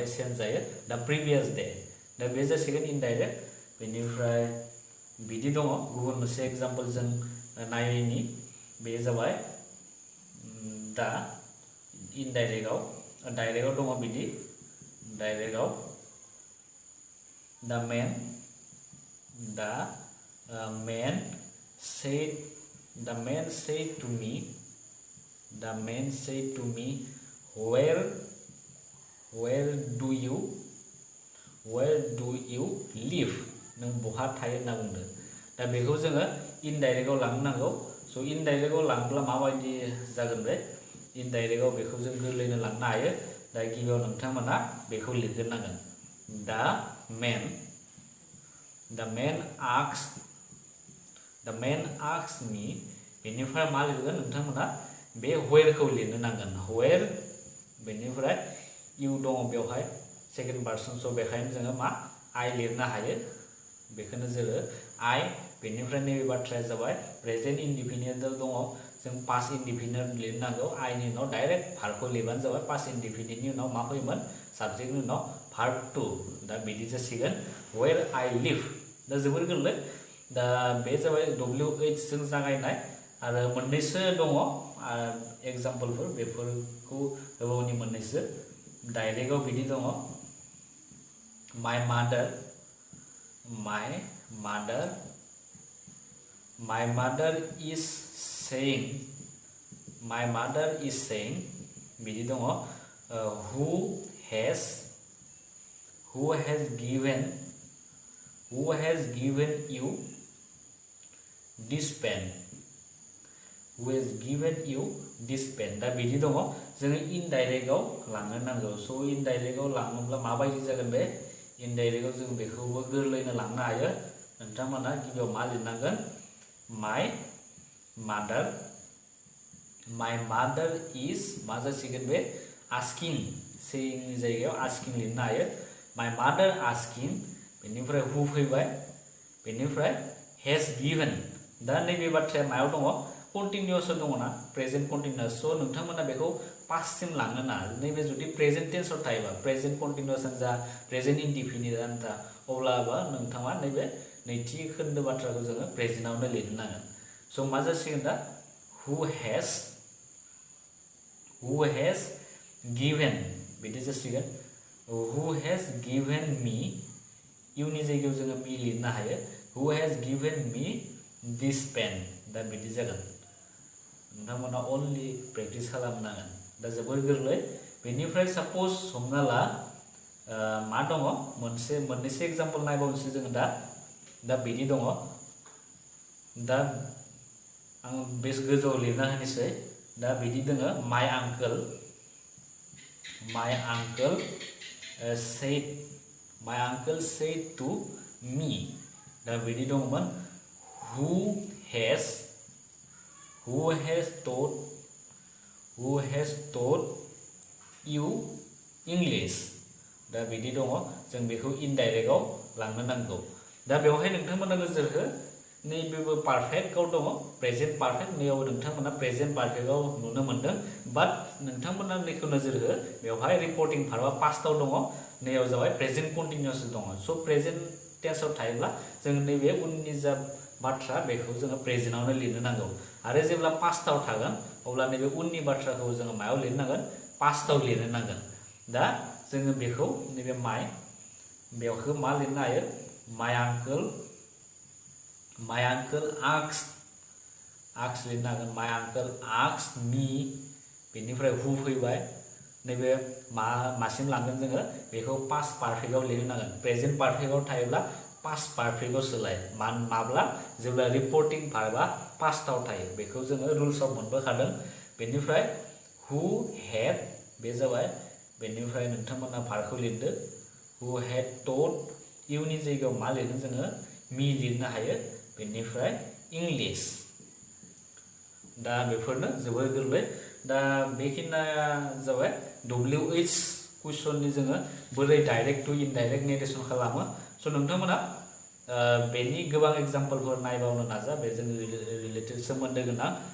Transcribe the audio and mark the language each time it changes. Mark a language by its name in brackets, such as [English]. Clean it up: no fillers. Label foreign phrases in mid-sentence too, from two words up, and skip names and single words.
[Bodo] सेन्स जायो दा [English] previous day [Bodo] दा बे जासिगोन इनडाइरेक्ट बेनिफ्राय बिदि दङ गुबुन मोनसे एग्जांपल जों नायनि बे जाबाय दा इनडाइरेक्टआव डाइरेक्टआव दङ बिदि डाइरेक्टआव [English] the man said to me where do you live [Bodo] नों बहा थायो होनना बुंदों दा बेखौ जोङो इनडाइरेक्टआव लांनो नांगौ स' इनडाइरेक्टआव लांब्ला माबायदि जागोन बे इनडाइरेक्टआव बेखौ जों गोरलैनो लांनो हायो दा गिबियाव नोंथांमोना बेखौ लिरग्रोनांगोन the [English] man asked me [Bodo] बेनिफ्राय मा लिरगोन नोंथांमोना बे where खौ लिरनो नांगोन where बेनिफ्राय you दङ बेवहाय [English] second person [Bodo] स' बेखायनो जोङो मा I लिरनो हायो बेखौनो जोङो I बेनिफ्राय नैबे बाथ्राया जाबाय [English] present indefinite [Bodo] दङ जों [English] past indefinite [Bodo] लिरनांगौ I नि उनाव डाइरेक्ट भार्बखौ लिरबानो जाबाय पास्ट इनडिफिनिटनि उनाव मा फैयोमोन साबजेक्टनि उनाव [English] verb to [Bodo] दा बिदि जासिगोन [English] where I live [Bodo] दा जोबोर गोरलै दा बे जाबाय WH जों जागायनाय आरो मोननैसो दङ एग्जाम्पलफोर बेफोरखौ होबावनि मोननैसो डाइरेक्टआव बिदि दङ [English] my mother is saying [Bodo] बिदि दङ [English] who has given you this pen [Bodo] दा बिदि दङ जोङो इनडाइरेक्टआव लांनो नांगौ स' इनडाइरेक्टआव लाङोब्ला माबायदि जागोन बे इनडाइरेक्टआव जों बेखौबो गोरलैनो लांनो हायो नोंथांमोना गिबियाव मा लिरनांगोन my [English] mother is [Bodo] मा जासिगोन बे [English] asking saying [Bodo] नि जायगायाव [English] asking [Bodo] लिरनो हायो [English] my mother asking [Bodo] बेनिफ्राय who फैबाय बेनिफ्राय [English] has given [Bodo] दा नैबे बाथ्राया मायाव दङ कन्टिनिउअस दङ ना [English] present continuous [Bodo] स' नोंथांमोना बेखौ पास्टसिम लांनो ना नैबे जुदि प्रेजेन्ट टेन्सआव थायोबा प्रेजेन्ट कन्टिनिउअसआनो जा प्रेजेन्ट इनडिफिनिटआनो जा अब्लाबा नोंथाङा नैबे नैथि खोन्दो बाथ्राखौ जोङो प्रेजेन्टआवनो लिरनो नांगोन स' मा जासिगोन दा who [English] has given [Bodo] बिदि जासिगोन [English] who has given me [Bodo] इउनि जायगायाव जोङो me लिरनो हायो [English] who has given me this pen [Bodo] दा बिदि जागोन नोंथांमोना [English] only practice [Bodo] खालामनांगोन दा जोबोर गोरलै बेनिफ्राय साप'ज हमना ला मा दङ मोननैसो एग्जाम्पल नायबावनोसै जोङो दा बिदि दङ दा आं बे गोजौआव लिरना होनोसै दा बिदि दोङो [English] my uncle said to me [Bodo] दा बिदि दङमोन [English] who has taught you English [Bodo] दा बिदि दङ जों बेखौ इनडाइरेक्टआव लांनो नांगौ दा बेवहाय नोंथांमोना नोजोर हो नैबेबो पारफेक्टआव दङ [English] present perfect [Bodo] नैयाव नोंथांमोना प्रेजेन्ट पारफेक्टआव नुनो मोनदों बाट नोंथांमोना नैखौ नोजोर हो बेवहाय रिपर्टिं भार्बआ पास्टआव दङ नैयाव जाबाय [English] present continuous [Bodo] दङ स' प्रेजेन्ट टेन्सआव थायोब्ला जों नैबे उननि जा बाथ्रा बेखौ जोङो प्रेजेन्टआवनो लिरनो नांगौ आरो जेब्ला पास्टआव थागोन अब्ला नैबे उननि बाथ्राखौ जोङो मायाव लिरनांगोन पास्टआव लिरनो नांगोन दा जोङो बेखौ नैबे बेवखौ मा लिरनो हायो my [English] uncle asked [Bodo] लिरनो हागोन [English] my uncle asked me [Bodo] बेनिफ्राय who फैबाय नैबे मासिम लांगोन जोङो बेखौ पास्ट पारफेक्टआव लिरनो नांगोन प्रेजेन्ट पारफेक्टआव थायोब्ला पास्ट पारफेक्टआव सोलाय माब्ला जेब्ला रिपर्टिं भार्बआ पास्टआव थायो बेखौ जोङो रुल्सआव मोनबोखादों बेनिफ्राय [English] who had [Bodo] बे जाबाय बेनिफ्राय नोंथांमोना भार्बखौ लिरदो [English] who had taught [Bodo] इउनि जायगायाव मा लिरगोन जोङो me लिरनो हायो बेनिफ्राय इंलिश दा बेफोरनो जोबोर गोरलै दा बेखिनिया जाबाय WH कुइसननि जोङो बोरै [English] direct to indirect narration [Bodo] खालामो स' नोंथांमोना बेनि गोबां एग्जाम्पलफोर नायबावनो नाजा बेजों रिलेटेड सोमोन्दो गोनां